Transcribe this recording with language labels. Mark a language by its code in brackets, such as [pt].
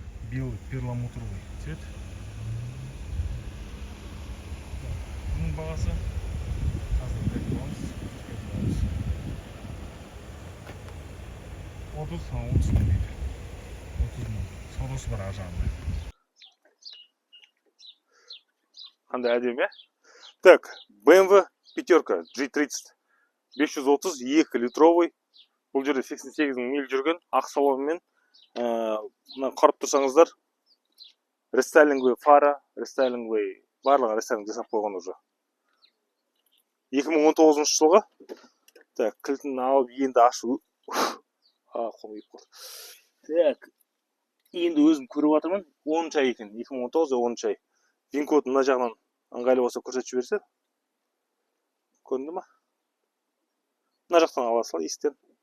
[ru] Белый перламутровый цвет. [kk] Bunun бағасы қазір білетін боламыз. 30 000 дейді. 30 000. Саудасы бар ар жағында. Қандай әдемі? [ru] Так, BMW пятерка G30 530 2 литровый. [kk] Бұл жерде 88 000 миль жүрген, ақ салонмен. Қарап тұрсаңыздар, рестайлинговый фара, рестайлинговый барлығы рестайлинг жасап қойған уже. 2019 жылғы. Так, кілтін алып енді ашу. Қолым еп қалды. Так, енді өзім көріп жатырмын. 10 ай екен. 2019 10 ай. VIN коды мына жағынан ыңғайлы болса көрсетіп жіберсе. Көрінді ма? Мына жақтан ала сала есіктен.